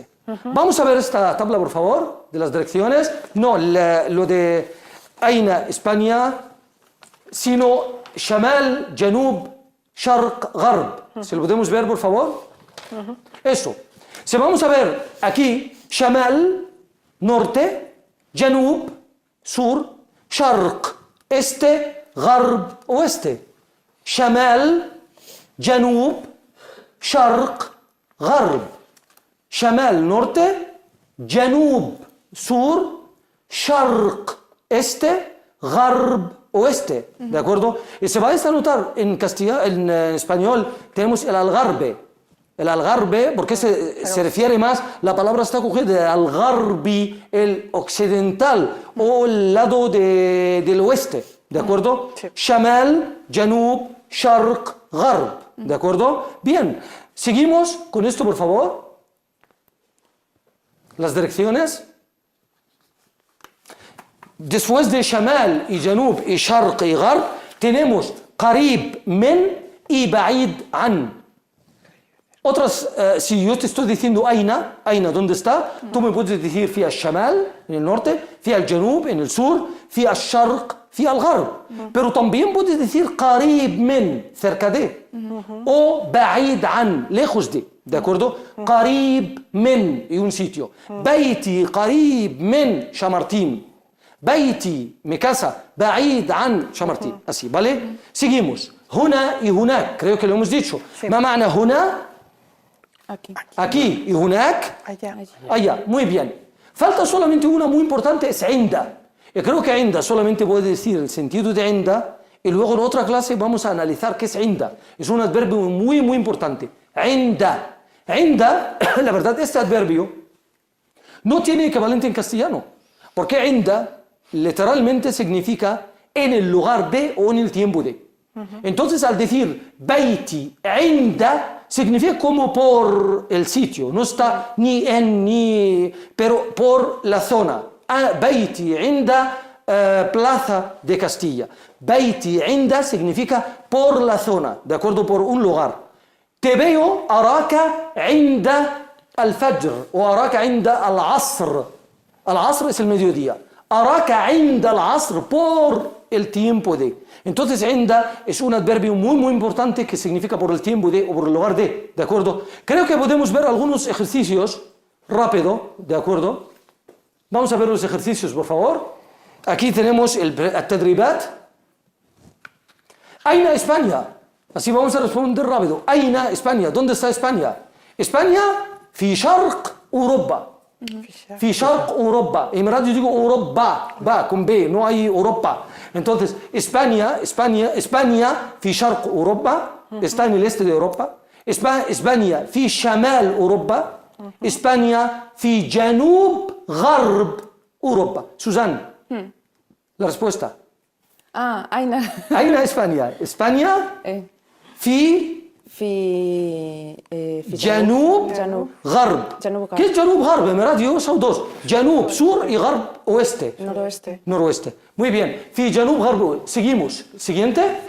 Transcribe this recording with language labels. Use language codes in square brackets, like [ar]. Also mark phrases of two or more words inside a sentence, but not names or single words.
[es] Vamos a ver esta tabla, por favor, de las direcciones. No, lo de Aina, España, sino [ar] شمال، جنوب، شرق، غرب. [es] ¿Se lo podemos ver, por favor? Eso. Si vamos a ver aquí, Shamal, norte, Janub, sur, Sharq, este, Gharb, oeste. [ar] شمال، جنوب، شرق، غرب. [es] Shamal, norte, Janub, sur, Sharq, este, Gharb, oeste. ¿De acuerdo? Y se va a notar en español, tenemos el algarbe. El algarbe, porque se refiere más, la palabra está cogida de algarbi, el occidental, o el lado del oeste, ¿de acuerdo? Sí. [ar] شمال، جنوب، شرق، غرب, [es] ¿de acuerdo? Bien, seguimos con esto, por favor. Las direcciones. Después de Shamal y Janub y Sharq y Gharb, tenemos [ar] قريب من [es] y [ar] بعيد عن. [es] Otras, si yo te estoy diciendo Aina, ¿dónde está? Tú me puedes decir [ar] في الشمال, [es] en el norte, [ar] في الجنوب, [es] en el sur, [ar] في الشرق، في الغرب. [es] Pero también puedes decir [ar] قريب من, [es] cerca de, o [ar] بعيد عن, [es] lejos de acuerdo? [ar] قريب من, [es] y un sitio. [ar] بيتي قريب من Chamartín. [es] بيتي mi casa [ar] بعيد عن شمرتي [es] así, ¿vale? Seguimos. هنا y هناك, creo que lo hemos dicho. [ar] ما معنى هنا? [es] Aquí. Aquí y هناك Allá. allá. Muy bien. Falta solamente una muy importante, es عند. Y creo que [ar] عند solamente [es] puede decir el sentido de عند y luego en otra clase vamos a analizar qué es عند. Es un adverbio muy, muy importante. عند. عند, la verdad, este adverbio no tiene equivalente en castellano. Porque عند literalmente significa en el lugar de o en el tiempo de. Entonces, al decir [ar] بيتي عند, [es] significa como por el sitio, no está ni en ni, pero por la zona. [ar] بيتي عند plaza de Castilla. بيتي عند [es] significa por la zona, de acuerdo, por un lugar. Te veo [ar] أراك عند الفجر [es] o [ar] أراك عند العصر. [es] العصر es el mediodía. أراك عند العصر por el tiempo de. Entonces, عند es un adverbio muy, muy importante que significa por el tiempo de o por el lugar de acuerdo. Creo que podemos ver algunos ejercicios rápido, ¿de acuerdo? Vamos a ver los ejercicios, por favor. Aquí tenemos el التدريبات. أين España? Así vamos a responder rápido. أين España? ¿Dónde está España? España [ar] في شرق أوروبا. في شرق أوروبا. [es] En verdad yo digo Europa, va con B, no hay Europa. Entonces, España [ar] في شرق أوروبا, [es] está en el este de Europa. [ar] España في شمال أوروبا. España في جنوب غرب أوروبا. [es] Susan, la respuesta. [ar] أين؟ أين إسبانيا؟ إسبانيا في جنوب غرب. [es] ¿Qué es [ar] جنوب غرب? [es] En verdad yo son dos. جنوب sur y غرب oeste. Noroeste. Noroeste. Muy bien. [ar] في جنوب غرب. [es] Seguimos. Siguiente.